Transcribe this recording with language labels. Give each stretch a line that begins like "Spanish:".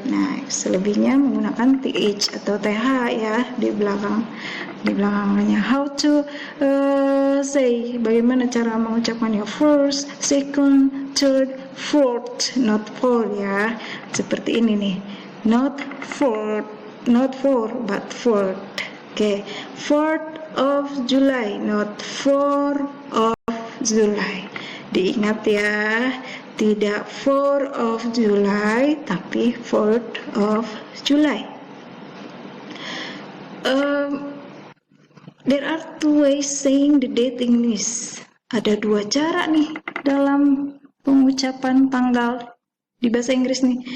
Indonesian: Nah, selebihnya menggunakan th atau th ya di belakang angkanya.
English: How to say,
Indonesian: bagaimana cara mengucapkannya?
English: First, second, third, fourth, not four ya.
Indonesian: Seperti ini nih,
English: not four but fourth. Okay, 4th of July, not 4th of July.
Indonesian: Diingat ya, tidak
English: 4th of July
Indonesian: tapi
English: 4th of July. There are 2 ways saying the date in English.
Indonesian: Ada 2 cara nih dalam pengucapan tanggal di bahasa Inggris nih.